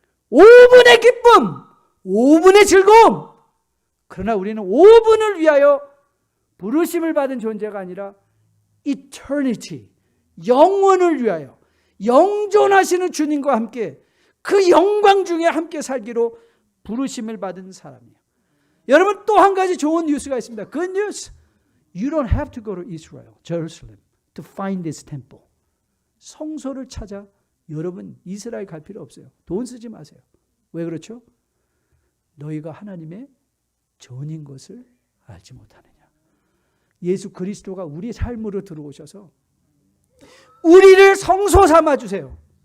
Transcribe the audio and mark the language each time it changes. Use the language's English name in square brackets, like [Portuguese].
[Korean] 5분의 기쁨, 5분의 즐거움. 그러나 우리는 5분을 위하여 부르심을 받은 존재가 아니라 eternity, 영원을 위하여 영존하시는 주님과 함께 그 영광 중에 함께 살기로 부르심을 받은 사람이에요. 여러분, 또 한 가지 좋은 뉴스가 있습니다. [English] Good news. You don't have to go to Israel, Jerusalem to find this temple. [Korean] 성소를 찾아 여러분 이스라엘 갈 필요 없어요. 돈 쓰지 마세요. 왜 그렇죠? 너희가 하나님의 전인 것을 알지 못하느냐. 예수 그리스도가 우리 삶으로 들어오셔서 우리를 성소 삼아주세요.